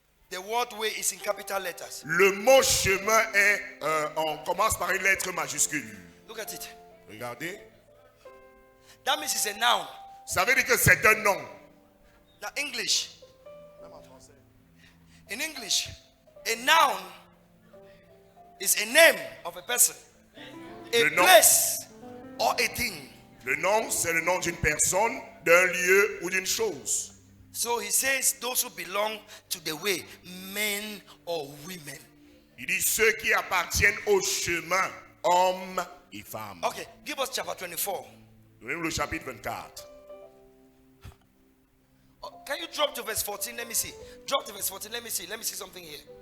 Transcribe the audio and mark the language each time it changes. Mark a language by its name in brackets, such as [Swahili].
[English] The word way is in capital letters. [French] Le mot chemin est, on commence par une lettre majuscule. [English] Look at it. [French] Regardez. [English] That means it's a noun. [French] Ça veut dire que c'est un nom. [English] Now English. In English, a noun is a name of a person, a place, or a thing. [French] Le nom, c'est le nom d'une personne, d'un lieu ou d'une chose. [English] So he says those who belong to the way, men or women. [French] Il dit ceux qui appartiennent au chemin, hommes et femmes. [English] Okay, give us chapter 24. [French] Donnez-nous le chapitre 24. [English] Can you drop to verse 14? Let me see. Drop to verse 14. Let me see something here.